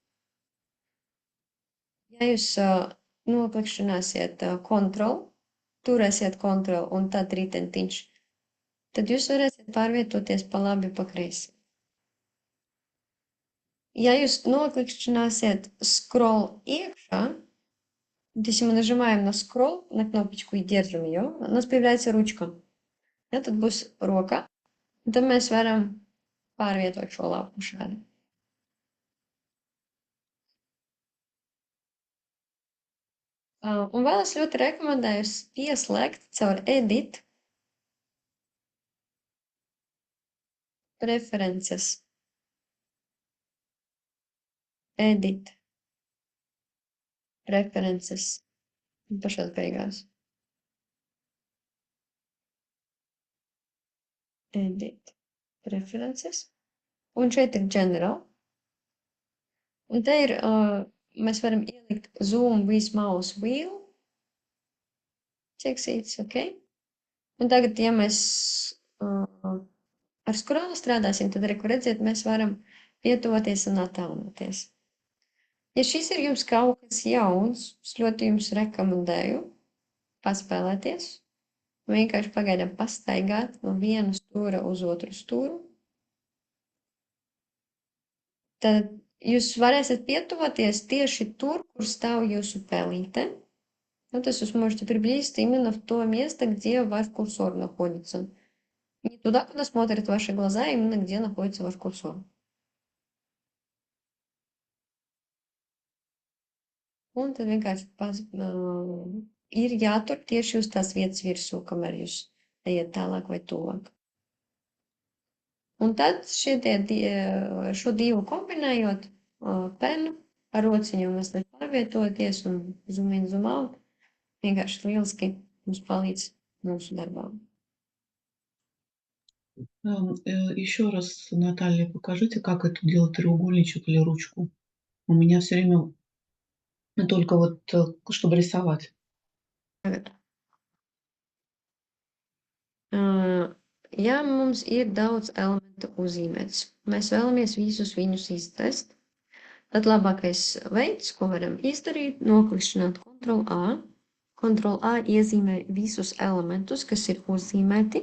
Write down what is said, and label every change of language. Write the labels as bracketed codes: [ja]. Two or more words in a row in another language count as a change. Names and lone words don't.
[lv] Ja jūs noklikšķināsiet Ctrl, turēsiet Ctrl un tad ritentiņš, tad jūs varēsiet pārvietoties pa labi pa kreisi. Ja jūs нокlikšķināsiet scroll iekšā, [ru] то если мы нажимаем на scroll, на кнопочку и держим ее, у нас появляется ручка. [lv] Ja, tad būs roka, un tad mēs varam pārvietot šo lapu šādi. Un vēl es ļoti rekomendēju pieslēgt caur [en] edit preferences. Edit. preferences [lv] pašās beigās. [en] Edit preferences. [lv] Un šeit ir general. Un te ir, mēs varam ielikt [en] zoom with mouse wheel. [lv] Čeksīts, ok? Un tagad, ja mēs ar scrollu strādāsim, tad arī, kur redziet, mēs varam pietuvoties un attālināties. Ja šis ir jums kaut kas jauns, es ļoti jums rekomendēju paspēlēties. Vienkārši pagaidām pastaigāt no viena stūra uz otru stūru. Tad jūs varēsiet pietuvoties tieši tur, kur stāv jūsu pelīte. [ru] Ну, то есть вы сможете приблизиться именно в то место, где ваш курсор находится. Не туда, куда смотрят ваши глаза, а именно где находится ваш курсор. [lv] Un tad vienkārši ir jātur tieši uz tās vietas virsū, kamēr jūs ejat tālāk vai tuvāk. Un tad šo divu kombinējot penu ar rociņu mazliet pārvietoties un [en] zoom in, zoom out, [lv] vienkārši lieliski mums palīdz mūsu darbā. [ru] Еще раз, Наталья, покажите, как это делать треугольничек или ручку. У меня все время только вот, чтобы рисовать. [lv] Tagad. Ja mums ir daudz elementu uzzīmēts, mēs vēlamies visus viņus iztest, tad labākais veids, ko varam izdarīt, noklikšķināt Ctrl+A. Ctrl+A iezīmē visus elementus, kas ir uzzīmēti.